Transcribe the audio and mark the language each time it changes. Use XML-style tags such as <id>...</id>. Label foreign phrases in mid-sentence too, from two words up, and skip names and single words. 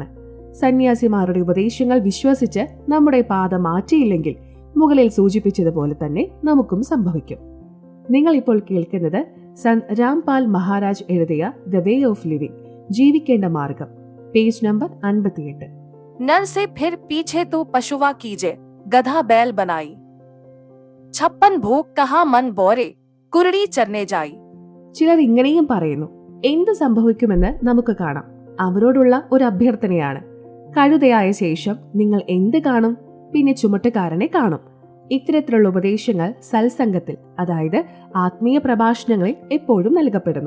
<ml>സന്യാസിമാരുടെ ഉപദേശങ്ങൾ വിശ്വസിച്ച് നമ്മുടെ പാത മാറ്റിയില്ലെങ്കിൽ മുകളിൽ സൂചിപ്പിച്ചതുപോലെ തന്നെ നമുക്കും സംഭവിക്കും. നിങ്ങൾ ഇപ്പോൾ കേൾക്കുന്നത് സന്ത് രാംപാൽ മഹാരാജ് എഴുതിയ ദ വേ ഓഫ് ലിവിംഗ്, ജീവിക്കേണ്ട മാർഗം, പേജ് നമ്പർ 58.</ml> <hi>नर से फिर पीछे तो पशुवा कीजे, गधा बैल बनाई. 56 भोग कहा मन बोरे, कुरड़ी चरने जाई.</hi> <ml>ചിലർ ഇങ്ങനെയും പറയുന്നു. എന്ത് സംഭവിക്കുമെന്ന് നമുക്ക് കാണാം. അവരോടുള്ള ഒരു അഭ്യർത്ഥനയാണ്. കഴുതയായ ശേഷം നിങ്ങൾ എന്ത് കാണും? പിന്നെ ചുമട്ടുകാരനെ കാണും. ഇത്തരത്തിലുള്ള ഉപദേശങ്ങൾ സത്സംഗത്തിൽ, അതായത് ആത്മീയ പ്രഭാഷണങ്ങളിൽ എപ്പോഴും നൽകപ്പെടുന്നു.</ml>